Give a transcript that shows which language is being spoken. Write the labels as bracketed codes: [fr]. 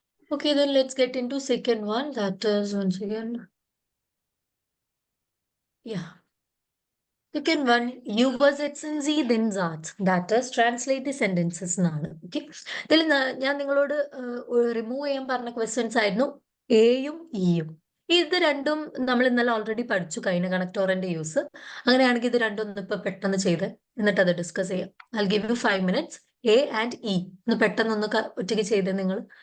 [en] Okay, then let's get into second one. That is once again, second one, [de] übersetzen Sie den Satz. [en] That is, translate the sentences [ml] എന്നാണ്. Okay, ഇതിൽ ഞാൻ നിങ്ങളോട് remove ചെയ്യാൻ പറഞ്ഞ questions ആയിരുന്നു എയും ഇയും. ഇത് രണ്ടും നമ്മൾ ഇന്നലെ ഓൾറെഡി പഠിച്ചു, കഴിഞ്ഞ കണക്ടോറിന്റെ യൂസ്. അങ്ങനെയാണെങ്കിൽ ഇത് രണ്ടും ഒന്ന് ഇപ്പൊ പെട്ടെന്ന് ചെയ്ത് എന്നിട്ട് അത് ഡിസ്കസ് ചെയ്യാം. [en] I'll give you 5 minutes. [ml] A and E ഒന്ന് പെട്ടെന്നൊന്ന് ഒറ്റയ്ക്ക് ചെയ്ത് നിങ്ങൾ.